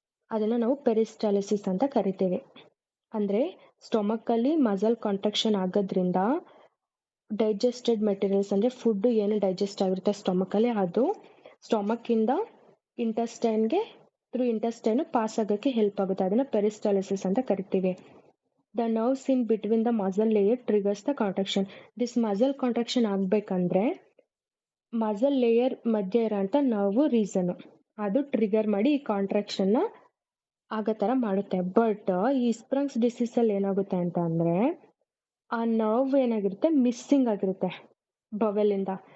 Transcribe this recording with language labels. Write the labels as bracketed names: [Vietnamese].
[Kannada] ಅದನ್ನ ನಾವು ಪೆರಿಸ್ಟಾಲಿಸಿಸ್ ಅಂತ ಕರಿತೀವಿ. ಅಂದ್ರೆ ಸ್ಟೊಮಕ್ ಅಲ್ಲಿ ಮಸಲ್ ಕಾಂಟ್ರಾಕ್ಷನ್ ಆಗೋದ್ರಿಂದ ಡೈಜೆಸ್ಟೆಡ್ ಮೆಟೀರಿಯಲ್ಸ್ ಅಂದ್ರೆ ಫುಡ್ ಏನು ಡೈಜೆಸ್ಟ್ ಆಗಿರುತ್ತೆ ಸ್ಟೊಮಕ್ ಅಲ್ಲಿ, ಅದು ಸ್ಟೊಮಕ್ ಇಂದ ಇಂಟೆಸ್ಟೈನ್ಗೆ ಥ್ರೂ ಇಂಟೆಸ್ಟೈನ್ ಪಾಸ್ ಆಗಕ್ಕೆ ಹೆಲ್ಪ್ ಆಗುತ್ತೆ. ಅದನ್ನ ಪೆರಿಸ್ಟಾಲಿಸಿಸ್ ಅಂತ ಕರಿತೀವಿ. [English] The nerves in between the muscle layer triggers the contraction. This muscle contraction [Kannada] ಆಗ್ಬೇಕಂದ್ರೆ ಮಸಲ್ ಲೇಯರ್ ಮಧ್ಯೆ ಇರೋಂಥ ನರ್ವ್ ರೀಸನ್ ಅದು ಟ್ರಿಗರ್ ಮಾಡಿ ಈ ಕಾಂಟ್ರಾಕ್ಷನ್ ಆಗೋ ತರ ಮಾಡುತ್ತೆ. ಬಟ್ ಈ ಸ್ಪ್ರಂಗ್ಸ್ ಡಿಸೀಸ್ ಅಲ್ಲಿ ಏನಾಗುತ್ತೆ ಅಂತ ಅಂದ್ರೆ ಆ ನರ್ವ್ ಏನಾಗಿರುತ್ತೆ, ಮಿಸ್ಸಿಂಗ್ ಆಗಿರುತ್ತೆ ಬವೆಲ್ ಇಂದ.